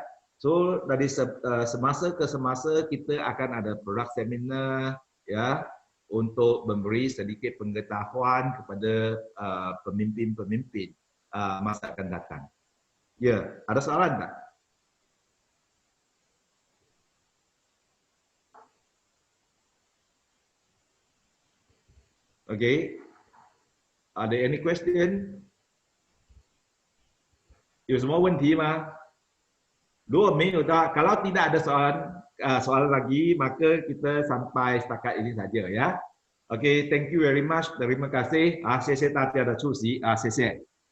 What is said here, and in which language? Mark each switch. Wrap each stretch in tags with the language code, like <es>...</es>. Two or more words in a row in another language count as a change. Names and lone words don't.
<ms>So dari semasa ke semasa kita akan ada produk seminar ya, untuk memberi sedikit pengetahuan kepada pemimpin-pemimpin masa akan datang. Ya, ada soalan tak? Okay. Ada</ms> <en>any question?</en> <zh>有什么问题吗？如果没有的，</zh> <ms>kalau tidak ada soalan lagi, maka kita sampai setakat ini saja ya.</ms> <en>Okay, thank you very much.</en> <ms>Terima kasih.</ms> <zh>谢谢大家的出席。谢谢。</zh>